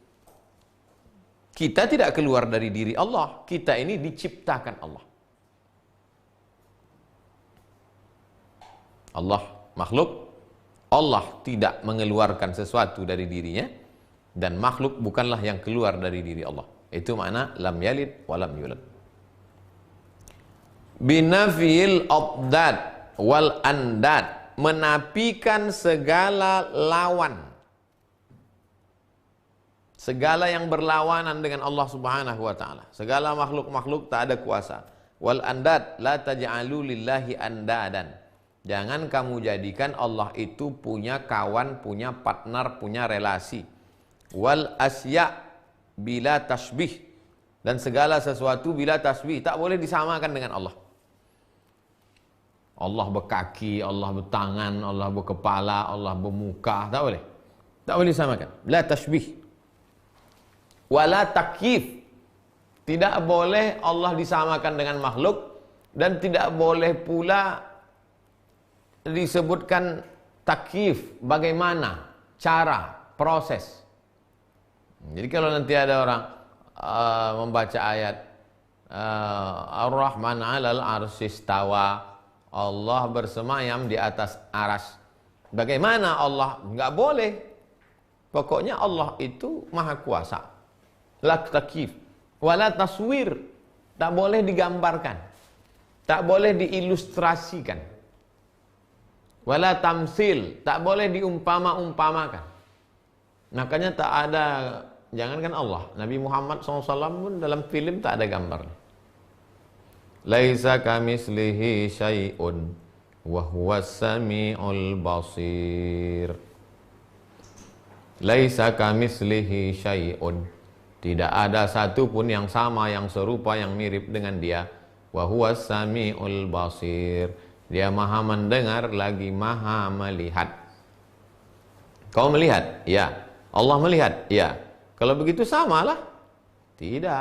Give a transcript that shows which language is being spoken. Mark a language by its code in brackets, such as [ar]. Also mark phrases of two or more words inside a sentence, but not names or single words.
[id] Kita tidak keluar dari diri Allah, kita ini diciptakan Allah. Allah makhluk, Allah tidak mengeluarkan sesuatu dari dirinya, dan makhluk bukanlah yang keluar dari diri Allah. Itu makna [ar] لم يلد ولم يولد. بنفي الأضداد والأنداد, [id] menafikan segala lawan, segala yang berlawanan dengan Allah [ar] سبحانه وتعالى. [id] Segala makhluk-makhluk tak ada kuasa. [ar] والأنداد، لا تجعلوا لله أندادا. [id] Jangan kamu jadikan Allah itu punya kawan, punya partner, punya relasi. [ar] والأشباه بلا تشبيه, [id] dan segala sesuatu [ar] بلا تشبيه, [id] tak boleh disamakan dengan Allah. Allah berkaki, Allah bertangan, Allah berkepala, Allah bermuka, tak boleh. Tak boleh disamakan. [ar] لا تشبيه. ولا تكييف, [id] tidak boleh Allah disamakan dengan makhluk, dan tidak boleh pula disebutkan takyif, bagaimana cara, proses. Jadi kalau nanti ada orang membaca ayat [ar] الرحمن على العرش استوى, [id] Allah bersemayam di atas aras. Bagaimana Allah? Enggak boleh. Pokoknya Allah itu maha kuasa. [ar] لا تكييف ولا تصوير, [id] tak boleh digambarkan, tak boleh diilustrasikan. [ar] ولا تمثيل, [id] tak boleh diumpama-umpamakan. Makanya tak ada, jangankan Allah, Nabi Muhammad SAW pun dalam film tak ada gambarnya. [ar] ليس كمثله شيء وهو السميع البصير. ليس كمثله شيء, [id] tidak ada satu pun yang sama, yang serupa, yang mirip dengan dia. [ar] وهو السميع البصير, [id] dia maha mendengar lagi maha melihat. Kau melihat? Ya. Allah melihat? Ya. Kalau begitu samalah? Tidak.